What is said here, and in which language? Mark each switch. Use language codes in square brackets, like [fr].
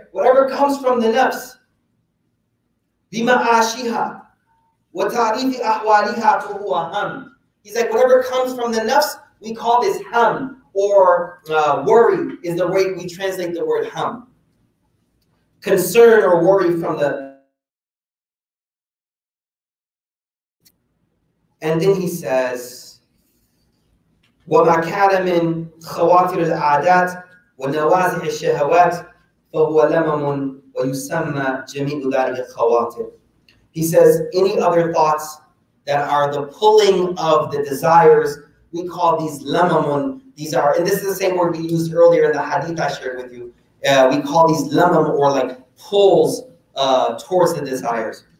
[en] Whatever comes from the nafs, [ar] بِمَعَاشِهَا وَتَعْرِيفِ أَحْوَالِهَا فَهُوَ هَمْ. [en] He's like, whatever comes from the nafs, we call this ham, or worry is the way we translate the word ham. Concern or worry from the... And then he says, [ar] وَمَا كَانَ مِنْ خَوَاطِرِ الْعَادَاتِ وَنَوَازِعِ الشَّهَوَاتِ فَهُوَ لَمَمٌ وَيُسَمَّى جَمِيعُ ذَلِكَ الْخَوَاطِرِ. [en] He says, any other thoughts that are the pulling of the desires, we call these lamamun. These are, and this is the same word we used earlier in the hadith I shared with you. We call these lamam, or like pulls towards the desires.